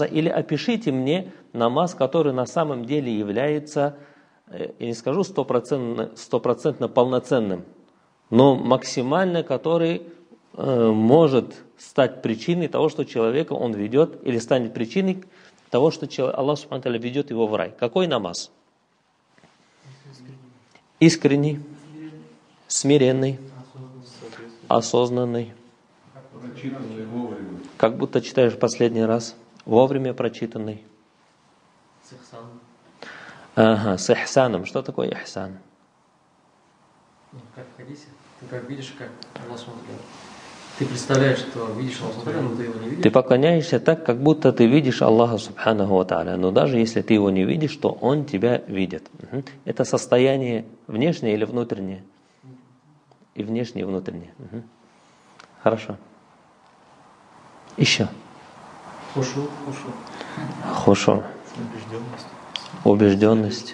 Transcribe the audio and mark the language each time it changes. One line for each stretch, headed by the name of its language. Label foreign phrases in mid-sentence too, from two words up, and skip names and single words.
Russian: Или опишите мне намаз, который на самом деле является, я не скажу стопроцентно полноценным, но максимально который может стать причиной того, что человека он ведет, или станет причиной того, что Аллах
Arabic: سبحانه وتعالى
Russian: ведет его в рай. Какой намаз? Искренний, смиренный, осознанный. Прочитанный вовремя. Как будто читаешь последний раз. Вовремя прочитанный. С ихсаном. Ага, с ихсаном. Что такое ихсан? Как в хадисе. Ты как видишь, как Аллах смотрит. Ты представляешь, что видишь Аллах смотрит, но ты его не видишь. Ты поклоняешься так, как будто ты видишь Аллаха
Arabic: سبحانه وتعالى.
Russian: Но даже если ты его не видишь, то он тебя видит. Это состояние внешнее или внутреннее? И внешнее, и внутреннее. Хорошо. Еще. Хушу. Хушу. Убежденность.